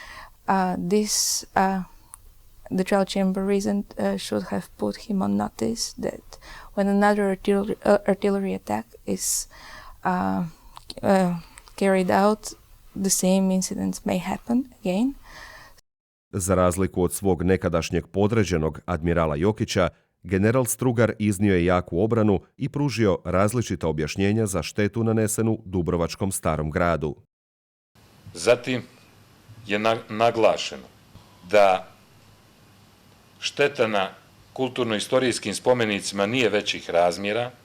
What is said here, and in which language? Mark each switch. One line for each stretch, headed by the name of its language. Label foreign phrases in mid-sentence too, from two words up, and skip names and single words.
English: The trial chamber reason should have put him on notice that when another artillery attack is carried out, the same incidents may happen again.
Croatian: Za razliku od svog nekadašnjeg podređenog admirala Jokića, general Strugar iznio je jaku obranu i pružio različita objašnjenja za štetu nanesenu Dubrovačkom starom gradu.
Bosnian: Zatim je naglašeno da šteta na kulturno-istorijskim spomenicima nije većih razmjera,